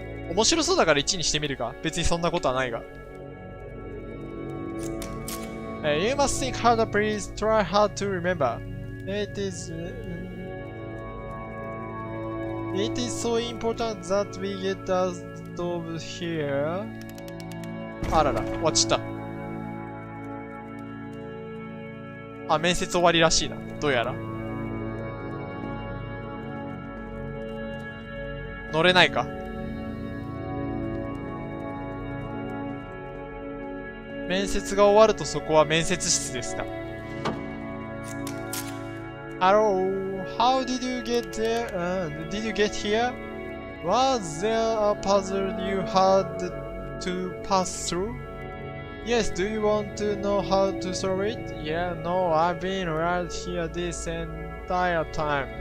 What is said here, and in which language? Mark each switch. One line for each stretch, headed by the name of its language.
Japanese: 面白そうだから1にしてみるか。別にそんなことはないが。
English: You must think harder, please. Try hard to remember. It is so important that we get out of here.
Japanese: あらら、終わっちゃった。あ、面接終わりらしいな。どうやら。乗れないか。面接が終わるとそこは面接室でした。
English: Hello, how did you get there? Did you get here? Was there a puzzle you had to pass through? Yes, do you want to know how to solve it? Yeah, no, I've been right here this entire time.